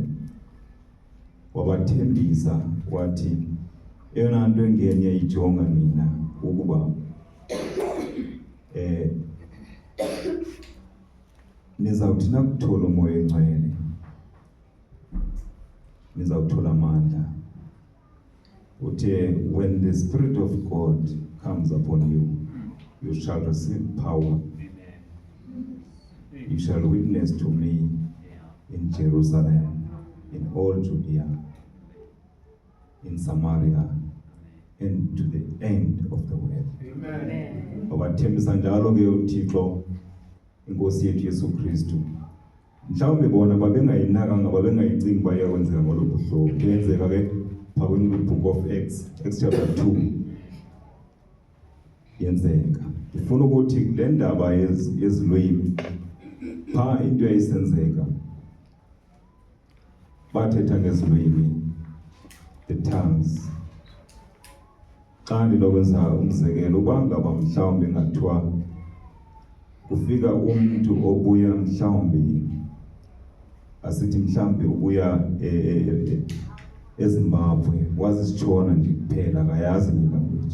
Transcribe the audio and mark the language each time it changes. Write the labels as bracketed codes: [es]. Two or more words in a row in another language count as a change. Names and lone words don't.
[xh] Wabathembisa wathi eyona nto engeni yayijonga mina ukuba nizawuthi nakuthola umoya engcwele nizawuthola amandla. [en] Uthe when the Spirit of God comes upon you, you shall receive power. You shall witness to me in Jerusalem, in all Judea, in Samaria, and to the end of the world. Amen. [xh] Wabathembisa njalo ke uThixo inkosi yethu Yesu Kristu. Mhlawumbe bona babengayinakanga, babengayicingi bayakwenzeka ngolo buhlobo. Kuyenzeka ke phakathi kwe- [en] book of Acts chapter 2 [xh] yenzeka. Ngifuna ukuthi le ndaba yezilwimi pha into eyayisenzeka bathetha ngezilwimi, [en] the tongues. [xh] Xa ndinokwenza umzekelo, uba ngaba mhlawumbi ngathiwa kufika umuntu obuya mhlawumbi asithi mhlawumbi ubuya eZimbabwe, wazi isitshona nje kuphela akayazi ilanguage.